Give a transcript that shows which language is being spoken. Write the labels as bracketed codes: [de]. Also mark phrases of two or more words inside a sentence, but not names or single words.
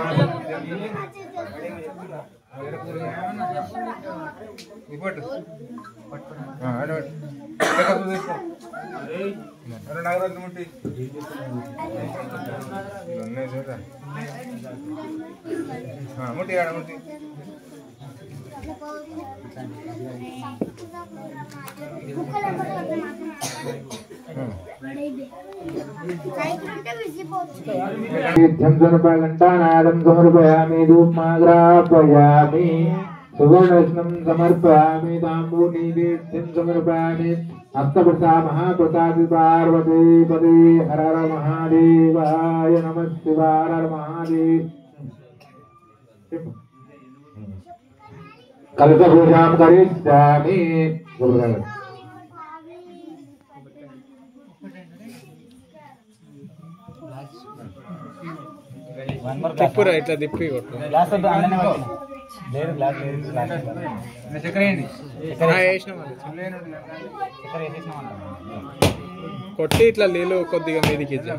[te] ఇపట్టు నాగరాజు ముట్టి ముట్టి ఆడ ముట్టి [sa] घंटानादं समर्पयामि धूपमाग्रापयामि सुवर्णरत्नं समर्पयामि ताम्बूलनैवेद्यं समर्पयामि हस्तप्रसा महाप्रसादि पार्वती पदे हर हर महादेवाय नमः शिवाय हर महादेव कलशपूजां करिष्यामि [te] తిప్పురా ఇట్లా తిప్పి కొట్టు కొట్టి ఇట్లా నీళ్ళు కొద్దిగా మీదికి